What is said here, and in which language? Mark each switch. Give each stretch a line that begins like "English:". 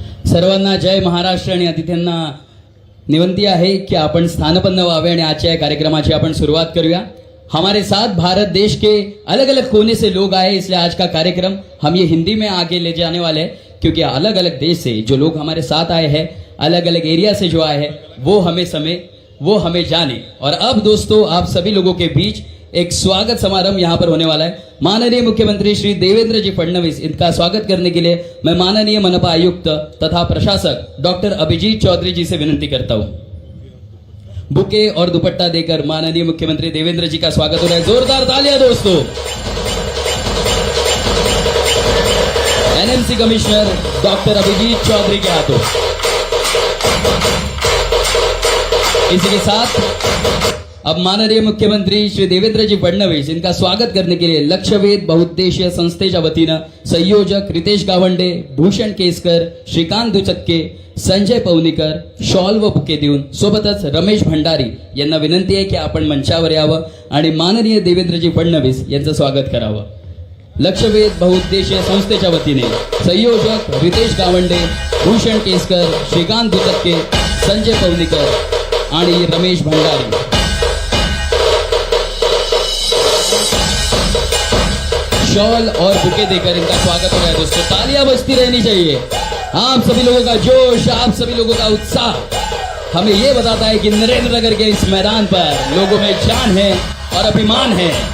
Marathi: सर्वांना जय महाराष्ट्र आणि अतिथ्यांना विनंती आहे कि आपण स्थानपन्न व्हावे आणि आजच्या या कार्यक्रमाची आपण सुरुवात करूया।
Hindi: हमारे साथ भारत देश के अलग अलग कोने से लोग आए, इसलिए आज का कार्यक्रम हम ये हिंदी में आगे ले जाने वाले हैं, क्योंकि अलग अलग देश से जो लोग हमारे साथ आए हैं, अलग अलग एरिया से जो आए हैं वो हमें जाने। और अब दोस्तों आप सभी लोगों के बीच एक स्वागत समारोह यहाँ पर होने वाला है। माननीय मुख्यमंत्री श्री देवेंद्र जी फडणवीस, इनका स्वागत करने के लिए मैं माननीय मनपा आयुक्त तथा प्रशासक डॉक्टर अभिजीत चौधरी जी से विनती करता हूँ। बुके और दुपट्टा देकर माननीय मुख्यमंत्री देवेंद्र जी का स्वागत हो रहा है। जोरदार तालियां दोस्तों। NMC commissioner doctor Abhijit Chaudhary के हाथों। इसी के साथ अब माननीय मुख्यमंत्री श्री देवेंद्रजी फडणवीस इनका स्वागत करने के लिए
Marathi: लक्षवेध बहुउद्देशीय संस्थेच्या वतीनं संयोजक रितेश गावंडे, भूषण केसकर, श्रीकांत दुचक्के, संजय पवनीकर शॉल व बुके देऊन सोबतच रमेश भंडारी यांना विनंती आहे की आपण मंचावर यावं आणि माननीय देवेंद्रजी फडणवीस यांचं स्वागत करावं. लक्षवेध बहुउद्देशीय संस्थेच्या वतीने संयोजक रितेश गावंडे, भूषण केसकर, श्रीकांत दुचक्के, संजय पवनीकर आणि रमेश भंडारी.
Hindi: शॉल और बुके देकर इनका स्वागत हो रहा है. दोस्तों तालियां बजती रहनी चाहिए. आप सभी लोगों का जोश, आप सभी लोगों का उत्साह हमें ये बताता है कि नरेंद्र नगर के इस मैदान पर लोगों में जान है और अभिमान है.